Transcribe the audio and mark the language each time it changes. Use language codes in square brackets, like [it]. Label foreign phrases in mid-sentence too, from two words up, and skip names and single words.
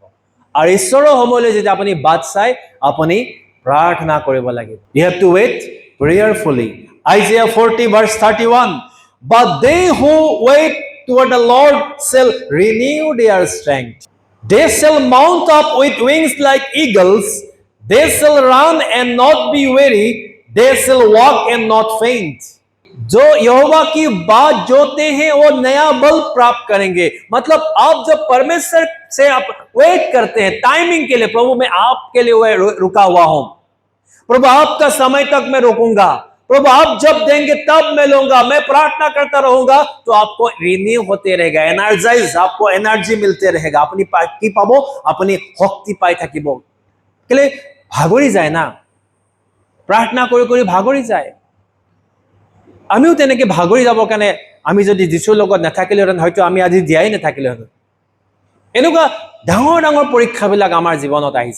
[as] আৰু ঈশ্বৰৰ সময়লৈ যেতিয়া আপুনি বাট চাই আপুনি প্ৰাৰ্থনা কৰিব লাগিব। [en] You have to wait prayerfully. Isaiah 40 verse 31, but they who wait toward the Lord shall renew their strength. They shall mount up with wings like eagles. They shall run and not be weary. They shall walk and not faint. [hi] जो यहोवा की बात जोते हैं वो नया बल प्राप्त करेंगे। मतलब आप जब परमेश्वर से आप वेट करते हैं टाइमिंग के लिए, प्रभु मैं आपके लिए रुका हुआ हूं, प्रभु आपका समय तक मैं रुकूंगा, प्रभु आप जब देंगे तब मैं लूंगा, मैं प्रार्थना करता रहूंगा, तो आपको रिन्यू होते रहेगा, एनर्जाइज, आपको एनर्जी मिलते रहेगा, [as] আপুনি কি পাব, আপুনি শক্তি পাই থাকিব। কেলে ভাগৰি যায় না, প্ৰাৰ্থনা কৰি কৰি ভাগৰি যায়। আমিও তেনেকে ভাগৰি যাবৰ কাৰণে আমি যদি যীশুৰ লগত নাথাকিলেহেঁতেন, হয়তো আমি আজি জীয়াই নাথাকিলেহেঁতেন। এনেকুৱা ডাঙৰ ডাঙৰ পৰীক্ষাবিলাক আমাৰ জীৱনত আহিছে।